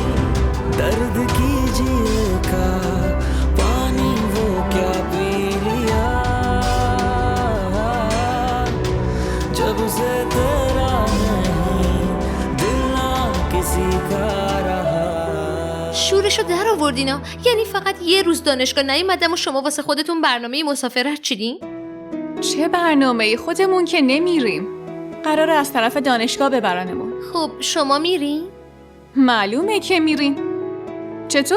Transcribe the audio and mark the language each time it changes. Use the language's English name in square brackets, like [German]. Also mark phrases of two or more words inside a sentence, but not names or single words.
[Hindi] दर्द की झील का पानी वो क्या पी लिया, तुझे तेरा नहीं दिल ना किसी का रहा. [Persian] شورشو در آوردینا. یعنی فقط یه روز دانشگاه نیومدم و شما واسه خودتون برنامه مسافرت چیدین؟ چه برنامه‌ای؟ خودمون که نمیریم. قراره از طرف دانشگاه ببرنمون. خب شما میرین؟ معلومه که میریم. چطور؟